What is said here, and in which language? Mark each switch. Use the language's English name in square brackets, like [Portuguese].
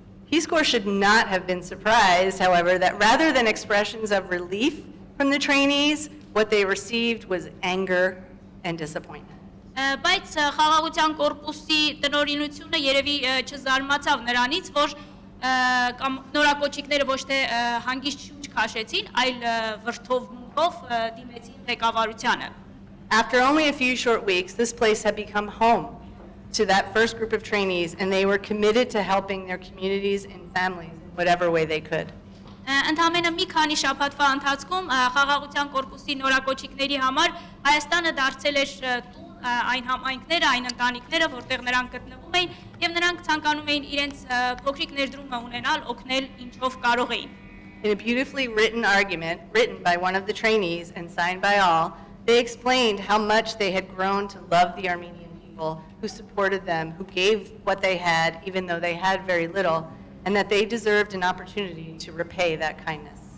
[English] Peace Corps should not have been surprised, however, that rather than expressions of relief from the trainees, what they received was anger and disappointment. [Armenian] Բայց խաղաղության կորպուսի տնօրինությունը երևի չզարմացավ նրանից, որ նորակոչիկները ոչ թե հանգիստ շունչ քաշեցին, այլ վրդովմունքով դիմեցին ղեկավարությանը։ [English] After only a few short weeks, this place had become home to that first group of trainees, and they were committed to helping their communities and families in whatever way they could. [Armenian] Ընդամենը մի քանի շաբաթվա ընթացքում խաղաղության կորպուսի նորակոչիկների համար Հայաստանը դարձել էր տուն այն համայնքները, այն ընտանիքները, որտեղ նրանք գտնվում էին, եւ նրանք ցանկանում էին իրենց փոքրիկ ներդրումը ունենալ, օգնել ինչով կարող էին։ [English] In a beautifully written argument written by one of the trainees and signed by all, they explained how much they had grown to love the Armenian people who supported them, who gave what they had, even though they had very little, and that they deserved an opportunity to repay that kindness.